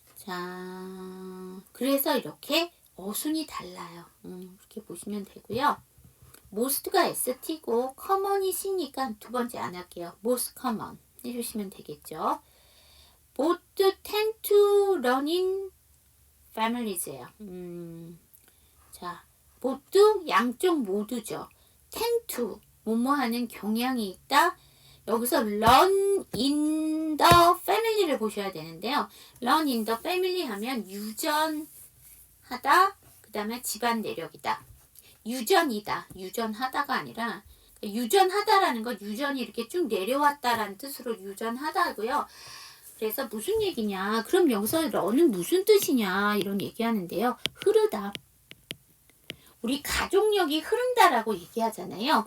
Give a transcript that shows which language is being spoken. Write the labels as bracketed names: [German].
[Korean] 자, 그래서 이렇게 어순이 달라요. 이렇게 보시면 되고요. most가 ST고 common이 C니까 두 번째 안 할게요. most common 해주시면 되겠죠. [English] both tend to run in families예요. [Korean] 자, both 양쪽 모두죠. [English] tend to [Korean] 뭐뭐 하는 경향이 있다. 여기서 [English] run in the family [Korean] 를 보셔야 되는데요. [English] run in the family [Korean] 하면 유전하다. 그 다음에 집안 내력이다. 유전이다. 유전하다가 아니라 유전하다라는 건 유전이 이렇게 쭉 내려왔다라는 뜻으로 유전하다고요. 그래서 무슨 얘기냐? 그럼 여기서 run은 무슨 뜻이냐? 이런 얘기하는데요. 흐르다. 우리 가족력이 흐른다라고 얘기하잖아요.